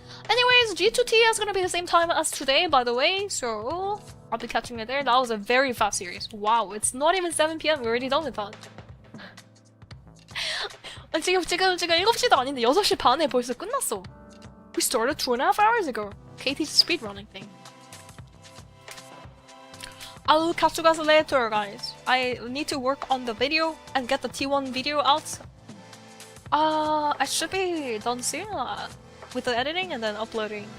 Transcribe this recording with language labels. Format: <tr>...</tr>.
<en>Anyways, G2T is gonna be the same time as today, by the way, so I'll be catching it there. That was a very fast series. Wow, it's not even 7 PM. We're already done with that.</en> <ko>지금 7시도 아닌데 6시 반에 벌써 끝났어.</ko> <en>We started 2.5 hours ago. KT's speedrunning thing. I'll catch you guys later, guys. I need to work on the video and get the T1 video out. I should be done soon with the editing and then uploading.</en>